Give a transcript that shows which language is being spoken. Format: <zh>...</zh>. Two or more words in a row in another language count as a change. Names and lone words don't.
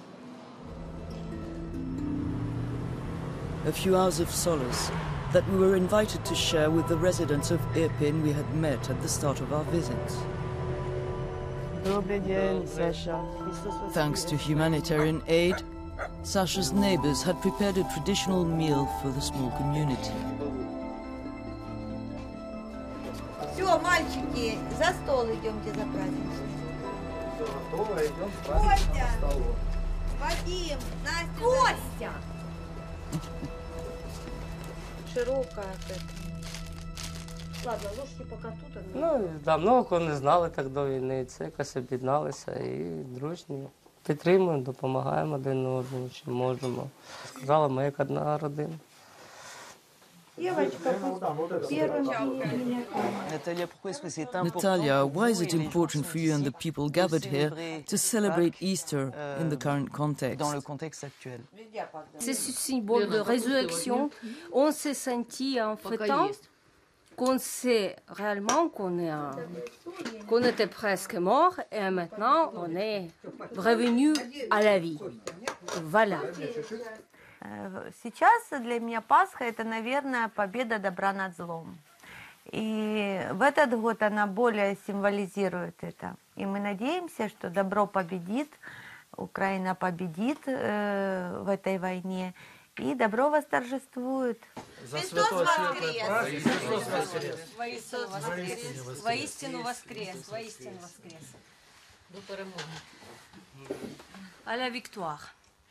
<en>A few hours of solace that we were invited to share with the residents of Irpin we had met at the start of our visit. Thanks to humanitarian aid, Sasha's neighbors had prepared a traditional meal for the small community.</en> <ru>Все, мальчики, за стол идемте за праздником. Костя! Вадим! Настя! Костя! Широкая Ладно, ложки пока тут.</ru> <uk>Ну, давно кого не знали так до війни. Це якось об'єдналися і дружні. Підтримуємо, допомагаємо один одному, чим можемо. Сказала, ми як одна родина.</uk> <en>Natalia, why is it important for you and the people gathered here to celebrate Easter in the current context?</en> <fr>C'est ce symbole de résurrection. On s'est senti en fêtant qu'on sait réellement qu'on était presque mort et maintenant on est revenu à la vie. Voilà.</fr> <ru>Сейчас для меня Пасха – это, наверное, победа добра над злом. И в этот год она более символизирует это. И мы надеемся, что добро победит, Украина победит в этой войне, и добро восторжествует. Христос воскрес! Христос воскрес! Воистину воскрес! Воистину воскрес! Воистину воскрес!</ru> <uk>До перемоги.</uk> <fr>À la victoire!</fr>